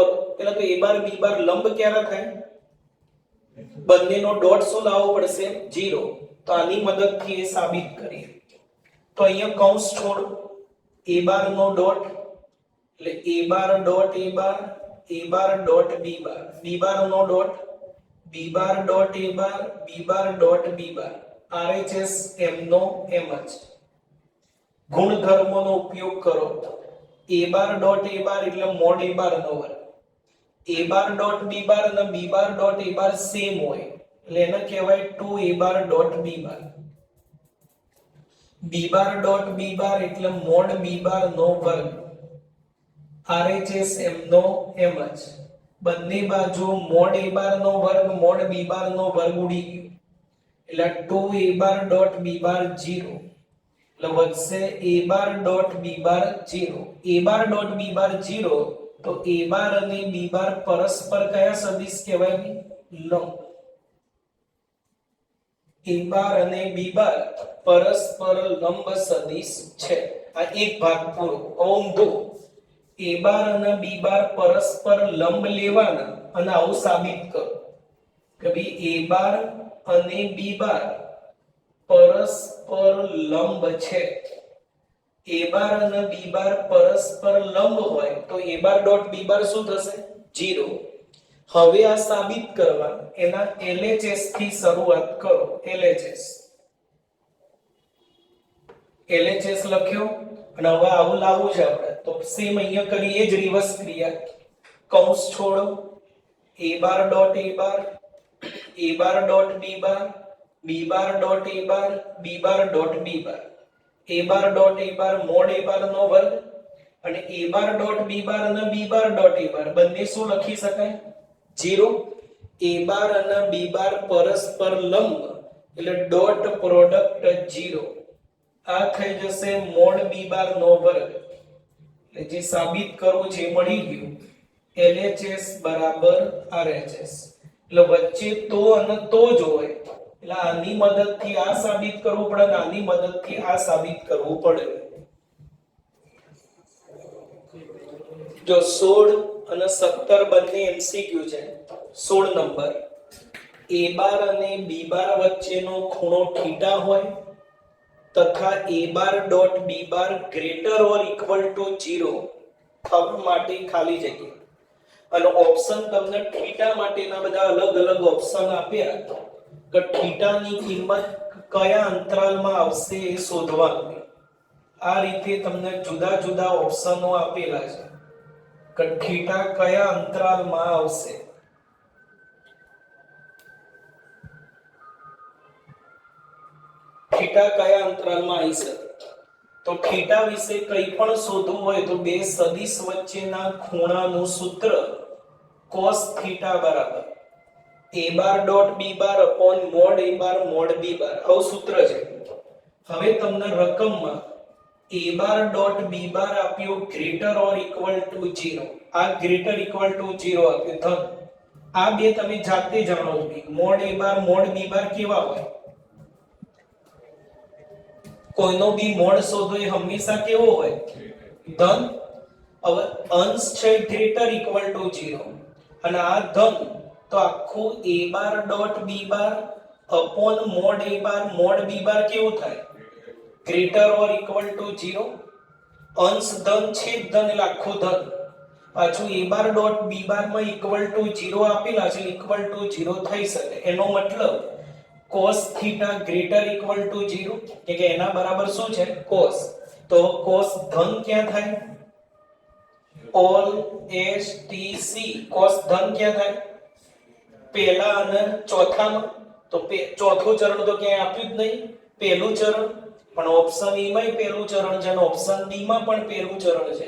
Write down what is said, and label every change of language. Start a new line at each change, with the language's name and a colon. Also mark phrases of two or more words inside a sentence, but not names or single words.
Gujarati: પહેલા તો a બાર b બાર લંબ ક્યારે થાય બંનેનો ડોટ શું લાવવો પડશે 0. તો આની મદદથી એ સાબિત કરીએ. તો અહીંયા કૌંસ છોડો a બાર નો ડોટ એટલે
English: a bar dot a bar a bar dot b bar, b bar
Gujarati: નો ડોટ,
English: b bar dot a bar, b bar dot b bar,
Gujarati: RHS એમનો એમ જ. ગુણધર્મોનો ઉપયોગ કરો.
English: a bar dot a bar
Gujarati: એટલે
English: mod a bar
Gujarati: નો વર્ગ,
English: a bar dot b bar
Gujarati: અને
English: b bar dot a bar
Gujarati: સેમ હોય એટલે એને કહેવાય
English: 2a bar dot b bar. b bar dot b bar
Gujarati: એટલે
English: mod b bar
Gujarati: નો વર્ગ, RHS એમનો એમ જ. બંને બાજુ
English: mod a bar
Gujarati: નો વર્ગ
English: mod b bar
Gujarati: નો વર્ગ ઉડી ગયો એટલે
English: 2a bar dot b bar
Gujarati: 0 એટલે વધશે
English: a bar dot b bar
Gujarati: 0.
English: a bar dot b bar
Gujarati: 0 તો
English: a bar
Gujarati: અને
English: b bar
Gujarati: પરસ્પર કયા સદિશ કહેવાય? લંબ.
English: a bar
Gujarati: અને
English: b bar
Gujarati: પરસ્પર લંબ સદિશ છે. આ એક ભાગ પૂરો. ઊંધો
English: a bar
Gujarati: અને
English: b bar
Gujarati: પરસ્પર લંબ લેવાના અને આવું સાબિત કરો કે ભાઈ
English: a bar
Gujarati: અને
English: b bar
Gujarati: પરસ્પર લંબ છે.
English: a bar
Gujarati: અને
English: b bar
Gujarati: પરસ્પર લંબ હોય તો
English: a bar dot b bar
Gujarati: શું થશે? 0. હવે આ સાબિત કરવા એના LHS થી શરૂઆત કરો. LHS લખ્યો અને હવે આવું લાવવું છે આપણે તો સેમ અહીંયા કરીએ જ રિવર્સ ક્રિયા. કૌંસ છોડો,
English: a bar dot a bar, a bar dot b bar, b bar dot a bar, b bar dot b bar, a bar dot a bar mod a bar
Gujarati: નો વર્ગ અને
English: a bar dot b bar અને b bar dot a bar
Gujarati: બંને શું લખી શકાય? 0.
English: a bar
Gujarati: અને
English: b bar
Gujarati: પરસ્પર લંબ એટલે
English: dot product
Gujarati: 0. આ થઈ જશે
English: mod b bar
Gujarati: નો વર્ગ એટલે જે સાબિત કરવું છે મળી ગયું. LHS બરાબર RHS એટલે વચ્ચે તો અને તો જ હોય એટલે આની મદદથી આ સાબિત કરવું પડે અને આની મદદથી આ સાબિત કરવું પડે. જો 16 અને 17 બંને MCQ છે. 16 નંબર
English: a bar
Gujarati: અને
English: b bar
Gujarati: વચ્ચેનો ખૂણો θ હોય તથા
English: a bar dot b bar greater or equal to 0
Gujarati: થવા માટે ખાલી જગ્યા. અને ઓપ્શન તમને θ માટેના બધા અલગ અલગ ઓપ્શન આપ્યા કે θ ની કિંમત કયા અંતરાલમાં આવશે એ શોધવાનું. આ રીતે તમને જુદા જુદા ઓપ્શનો આપેલા છે કે θ કયા અંતરાલમાં આવશે. θ કયા અંતરાલમાં આવી શકે તો θ વિશે કંઈ પણ શોધવું હોય તો બે સદિશ વચ્ચેના ખૂણાનું સૂત્ર cos θ બરાબર
English: a bar dot b bar upon mod a bar mod b bar
Gujarati: આવું સૂત્ર છે. હવે તમને રકમમાં
English: a bar dot b bar
Gujarati: આપ્યો
English: greater or equal to 0.
Gujarati: આ
English: greater equal to 0
Gujarati: આપ્યો ધન. આ બે તમે જાતે જાણો છો.
English: mod a bar mod b bar
Gujarati: કેવા હોય? કોઈનો બી મોડ શોધો એ હંમેશા કેવો હોય? ધન. હવે અંશ છે
English: greater equal to 0
Gujarati: અને આ ધન તો આખું
English: a bar dot b bar upon mod a bar mod b bar
Gujarati: કેવું થાય?
English: greater or equal to 0.
Gujarati: અંશ ધન છે ધન એટલે આખું ધન. પાછું
English: a bar dot b bar
Gujarati: માં
English: equal to 0
Gujarati: આપેલા છે
English: equal to 0
Gujarati: થઈ શકે. એનો મતલબ
English: cos θ greater equal to 0
Gujarati: કે એના બરાબર શું છે? cos. તો cos ધન ક્યાં થાય?
English: all s t c
Gujarati: cos ધન ક્યાં થાય? પહેલા અને ચોથામાં. તો ચોથું ચરણ તો ક્યાંય આપ્યું જ નહીં. પહેલું ચરણ પણ
English: option A
Gujarati: માં પહેલું ચરણ છે અને
English: option B
Gujarati: માં પણ પહેલું ચરણ છે.